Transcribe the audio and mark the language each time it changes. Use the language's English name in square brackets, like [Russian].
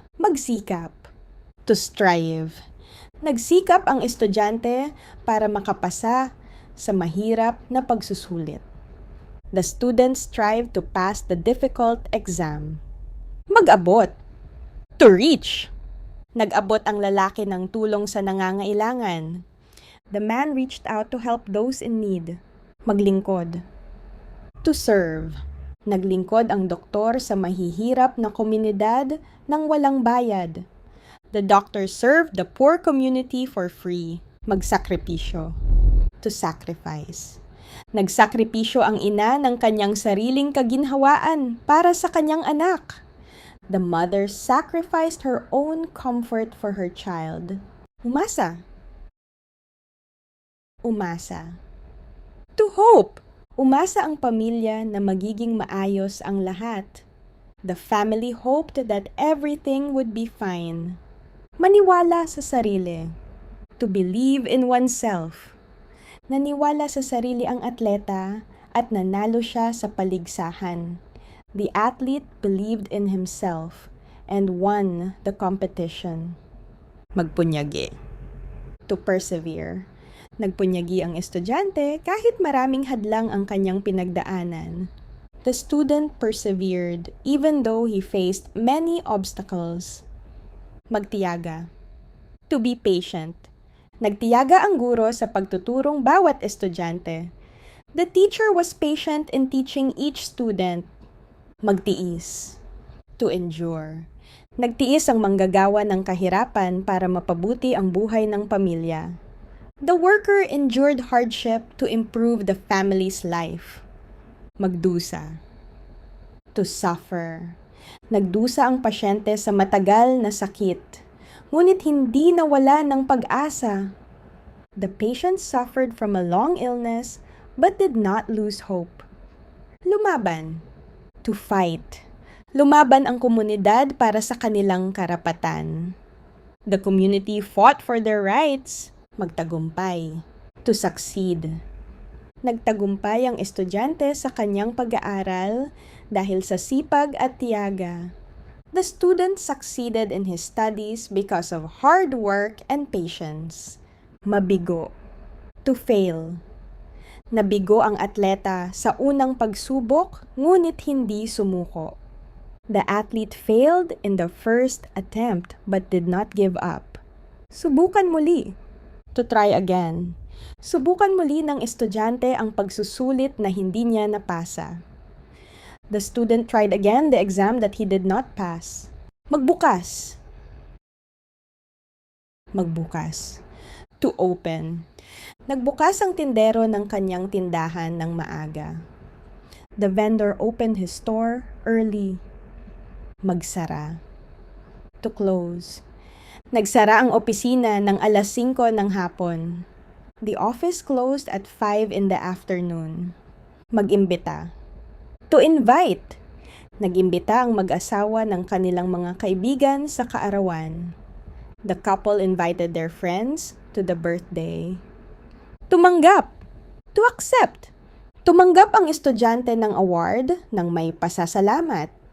[English] Magsikap. To strive. [Filipino] Nagsikap ang estudyante para makapasa sa mahirap na pagsusulit. [English] The students strive to pass the difficult exam. Mag-abot. To reach. [Filipino] Nag-abot ang lalaki ng tulong sa nangangailangan. [English] The man reached out to help those in need. Maglingkod. To serve. [Filipino] Naglingkod ang doktor sa mahihirap na komunidad nang walang bayad. [English] The doctor served the poor community for free. Magsakripisyo. To sacrifice. [Filipino] Nagsakripisyo ang ina ng kanyang sariling kaginhawaan para sa kanyang anak. [English] The mother sacrificed her own comfort for her child. [Filipino] Umasa. [English] Umasa. To hope. [Filipino] Umasa ang pamilya na magiging maayos ang lahat. [English] The family hoped that everything would be fine. [Filipino] Maniwala sa sarili. [English] To believe in oneself. [Filipino] Naniwala sa sarili ang atleta at nanalo siya sa paligsahan. [English] The athlete believed in himself and won the competition. Magpunyagi. To persevere. [Filipino] Nagpunyagi ang estudyante kahit maraming hadlang ang kanyang pinagdaanan. [English] The student persevered even though he faced many obstacles. Magtiyaga. To be patient. [Filipino] Nagtiyaga ang guro sa pagtuturong bawat estudyante. [English] The teacher was patient in teaching each student. Magtiis. To endure. [Filipino] Nagtiis ang manggagawa ng kahirapan para mapabuti ang buhay ng pamilya. [English] The worker endured hardship to improve the family's life. [Filipino] Magdusa. [English] To suffer. [Filipino] Nagdusa ang pasyente sa matagal na sakit. ngunit hindi nawala ng pag-asa. [English] The patient suffered from a long illness but did not lose hope. Lumaban. To fight. [Filipino] Lumaban ang komunidad para sa kanilang karapatan. [English] The community fought for their rights. Magtagumpay. To succeed. [Filipino] Nagtagumpay ang estudyante sa kanyang pag-aaral dahil sa sipag at tiyaga. [English] The student succeeded in his studies because of hard work and patience. Mabigo. To fail. [Filipino] Nabigo ang atleta sa unang pagsubok, ngunit hindi sumuko. [English] The athlete failed in the first attempt but did not give up. [Filipino] Subukan muli. [English] To try again. [Filipino] Subukan muli ng estudyante ang pagsusulit na hindi niya napasa. [English] The student tried again the exam that he did not pass. [Filipino] Magbukas. [English] Magbukas. To open. [Filipino] Nagbukas ang tindero ng kanyang tindahan ng maaga. [English] The vendor opened his store early. Magsara. To close. [Filipino] Nagsara ang opisina ng 5:00 ng hapon. [English] The office closed at 5 in the afternoon. Mag-imbita. To invite. [Filipino] Nag-imbita ang mag-asawa ng kanilang mga kaibigan sa kaarawan. [English] The couple invited their friends to the birthday. Tumanggap. To accept. [Filipino] Tumanggap ang estudyante ng award ng may pasasalamat.